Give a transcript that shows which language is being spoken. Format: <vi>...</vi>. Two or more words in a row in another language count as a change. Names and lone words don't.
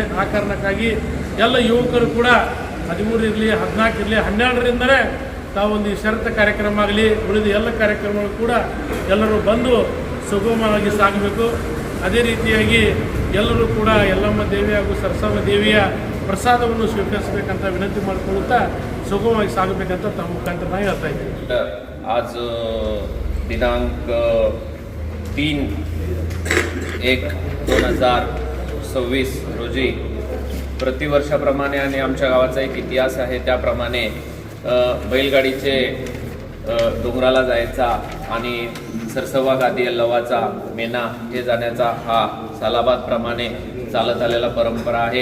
<kn>ಆ ಕಾರಣಕ್ಕಾಗಿ ಎಲ್ಲ ಯುವಕರು ಕೂಡ 13 ಇರಲಿ, 14 ಇರಲಿ, 12ರಿಂದಲೇ ತಾವೊಂದು ಈ ಷರತ್ತು ಕಾರ್ಯಕ್ರಮ ಆಗಲಿ ಉಳಿದ ಎಲ್ಲ ಕಾರ್ಯಕ್ರಮಗಳು ಕೂಡ ಎಲ್ಲರೂ ಬಂದು ಸುಗಮವಾಗಿ ಸಾಗಬೇಕು. ಅದೇ ರೀತಿಯಾಗಿ ಎಲ್ಲರೂ ಕೂಡ ಯಲ್ಲಮ್ಮ ದೇವಿ ಹಾಗೂ ಸರಸವ್ವ ದೇವಿಯ ಪ್ರಸಾದವನ್ನು ಸ್ವೀಕರಿಸಬೇಕಂತ ವಿನಂತಿ ಮಾಡಿಕೊಳ್ಳುತ್ತಾ ಸುಗಮವಾಗಿ ಸಾಗಬೇಕಂತ ತಮ್ಮ ಮುಖಾಂತರ ನಾನು ಹೇಳ್ತಾ ಇದ್ದೀನಿ.</kn> <mr>आज दिनांक 3/1/2026 रोजी प्रतिवर्षाप्रमाणे आणि आमच्या गावाचा एक इतिहास आहे त्याप्रमाणे बैलगाडीचे डोंगराला जायचा आणि सरसव्वा गादी यल्लवाचा मेना हे जाण्याचा हा सालाबादप्रमाणे चालत आलेला परंपरा आहे.</mr>